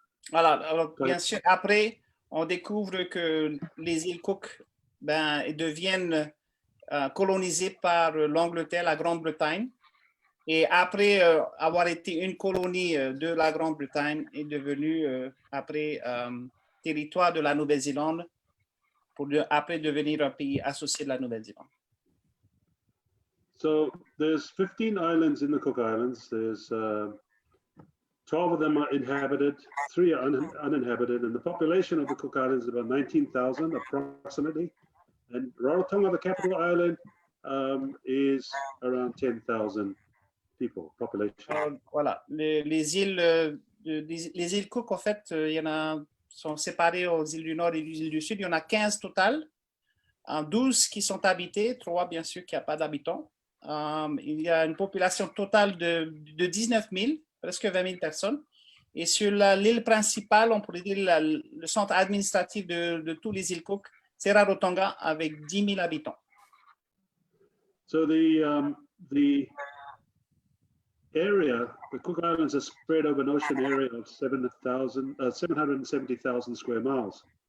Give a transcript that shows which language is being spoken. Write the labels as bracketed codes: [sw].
[fr] Voilà, alors bien sûr, après, on découvre que les îles Cook deviennent colonisées par l'Angleterre, la Grande-Bretagne. Et après avoir été une colonie de la Grande-Bretagne, est devenue après territoire de la Nouvelle-Zélande pour après devenir un pays associé de la Nouvelle-Zélande. [en] So there's 15 islands in the Cook Islands. There's 12 of them are inhabited, 3 are uninhabited, and the population of the Cook Islands is about 19,000 approximately. And Rarotonga, the capital island, is around 10,000 people, population. [fr] Voilà, les îles Cook, en fait, il y en a, sont séparées aux îles du Nord et aux îles du Sud. Il y en a 15 total, 12 qui sont habitées, 3 bien sûr qui n'ont pas d'habitants. Il y a une population totale de 19 000, presque 20 000 personnes. Et sur l'île principale, on pourrait dire le centre administratif de tous les îles Cook, c'est Rarotonga avec 10 000 habitants. [en] So the area, the Cook Islands are spread over an ocean area of 770,000 square miles.